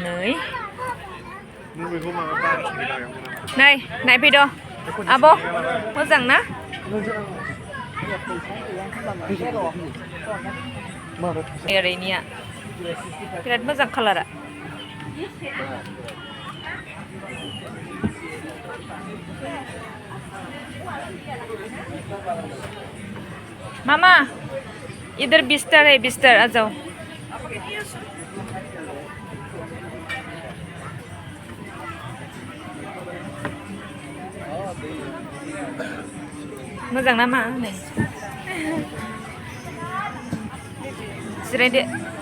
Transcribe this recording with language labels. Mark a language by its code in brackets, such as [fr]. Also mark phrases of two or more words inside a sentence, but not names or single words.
[brx] नै नायफैद' आब' मोजां ना ओरैनिया बिराद मोजां कालारा मामा [hi] इधर बिस्तर है बिस्तर आ जाओ [brx] मोजां ना मा नै जिरायदो